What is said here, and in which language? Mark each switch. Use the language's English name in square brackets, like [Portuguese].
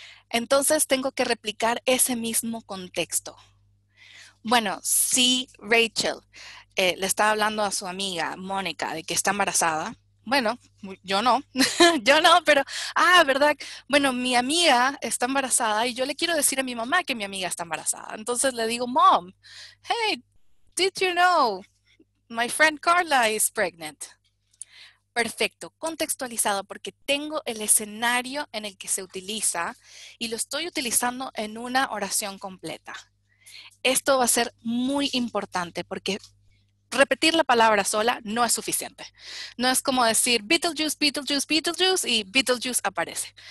[Spanish] Entonces tengo que replicar ese mismo contexto. Bueno, si Rachel le estaba hablando a su amiga Mónica de que está embarazada, bueno, yo no, yo no, pero, ¿verdad? Bueno, mi amiga está embarazada y yo le quiero decir a mi mamá que mi amiga está embarazada. Entonces le digo, [English] Mom, hey, did you know my friend Carla is pregnant? [Spanish] Perfecto, contextualizado porque tengo el escenario en el que se utiliza y lo estoy utilizando en una oración completa. Esto va a ser muy importante porque repetir la palabra sola no es suficiente. No es como decir Beetlejuice, Beetlejuice, Beetlejuice y Beetlejuice aparece.